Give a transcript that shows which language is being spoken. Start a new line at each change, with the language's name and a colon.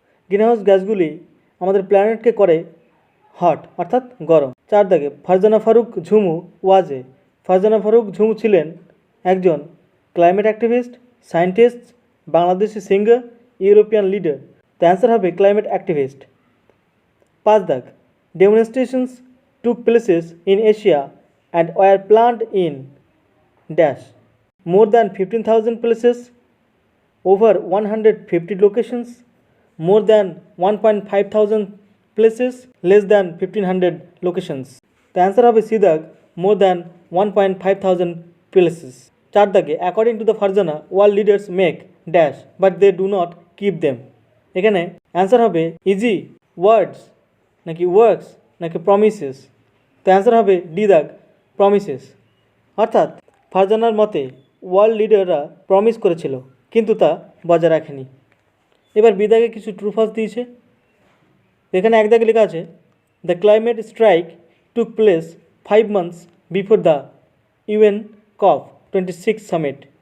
Bangla: Greenhouse গ্যাসগুলি আমাদের প্ল্যানেটকে করে hot অর্থাৎ গরম। 4 দাগে ফারজানা ফারুক ঝুমু ফারজানা ফারুক ঝুমু ছিলেন একজন climate activist, scientist, Bangladeshi singer, European leader.
English: the answer
Bangla: হবে ক্লাইমেট অ্যাক্টিভিস্ট। 5 দাগ
English: Demonstrations took places in Asia and were planned in dash more than 15,000 places, over 150 locations, more than 1.5 thousand places, less than 1500 locations. The answer
Bangla: হবে C দাগ
English: more than 1.5 thousand places.
Bangla: 4 দাগে
English: according to the Farzana, world leaders make dash but they do not keep them.
Bangla: এখানে answer হবে easy ওয়ার্ডস নাকি works নাকি promises. তো answer হবে D দাগ প্রমিসেস। অর্থাৎ ফারজানার মতে ওয়ার্ল্ড লিডাররা প্রমিস করেছিল কিন্তু তা বজায় রাখেনি। এবার বিদাগে কিছু ট্রু ফলস দিয়েছে। এখানে এক দাগে লেখা আছে
English: The climate strike took place 5 months before the UN COP 26 summit.